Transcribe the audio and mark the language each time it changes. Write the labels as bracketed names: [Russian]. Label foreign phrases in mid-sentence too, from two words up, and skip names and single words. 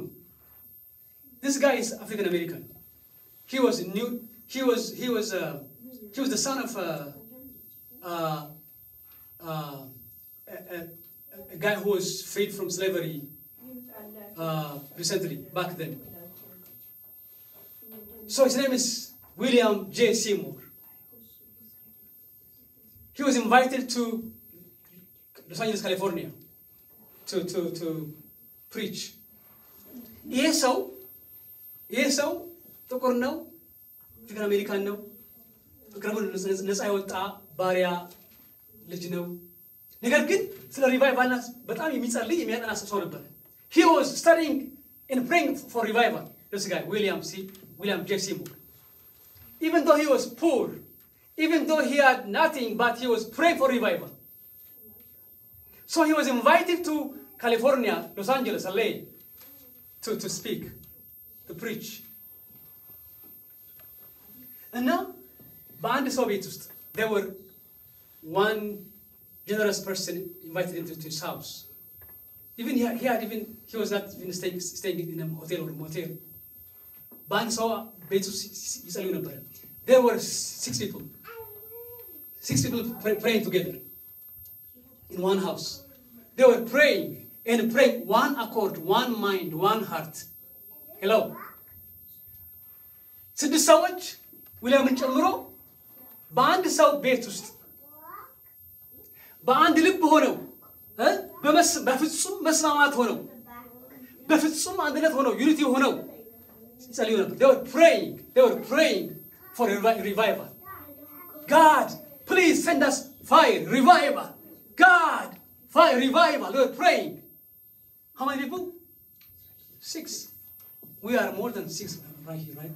[English] This guy is African American. He was the son of a guy who was freed from slavery recently, back then. So his name is William J. Seymour. He was invited to Los Angeles, California, to preach. [Amharic] ይሄ ሰው ጥቁር ነው፣ አፍሪካን አሜሪካን ነው፣ በቅርቡ ነፃ የወጣ ባሪያ ልጅ ነው። ነገር ግን ስለ ሪቫይቫል በጣም የሚጸልይ የሚያጠና ሰው ነበር። [English] He was studying and praying for revival. This guy, William J. Seymour. Even though he was poor, even though he had nothing, but he was praying for revival. So he was invited to California, Los Angeles, LA, to speak, to preach. And now, [Amharic] በአንድ ሰው ቤት ውስጥ [English] there were one generous person invited into his house. Even he was not even staying in a hotel or a motel. [Amharic] በአንድ ሰው ቤት ውስጥ ይጸልዩ ነበር. [English] There were six people praying together in one house. They were praying and praying one accord, one mind, one heart. Hello. [Amharic] ስድስት ሰዎች ዊሊያምን ጨምሮ በአንድ ሰው ቤት ውስጥ በአንድ ልብ ሆነው በፍጹም መስማማት ሆነው በፍጹም አንድነት ሆነው ዩኒቲ ሆነው ይጸልዩ ነበር. [English] They were praying for revival. God, please send us fire, revival. God, fire, revival. They were praying. How many people? 6. We are more than 6 right here, right?